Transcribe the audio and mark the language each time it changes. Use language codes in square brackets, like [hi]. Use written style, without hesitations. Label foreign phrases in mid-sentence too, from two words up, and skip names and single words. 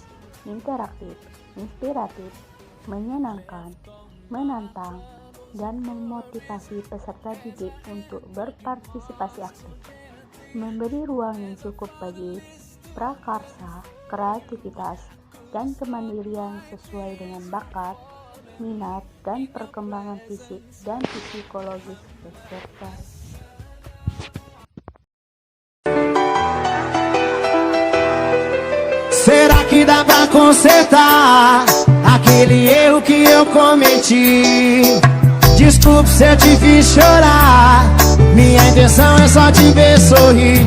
[id] interaktif, inspiratif, menyenangkan, menantang, dan memotivasi peserta didik untuk berpartisipasi aktif, memberi ruang yang cukup bagi prakarsa, kreativitas, dan kemandirian sesuai dengan bakat, minat, dan perkembangan fisik dan psikologis peserta. [pt] Será que dá pra consertar aquele erro que eu cometi? Desculpe se eu te fiz chorar, minha intenção é só te ver sorrir.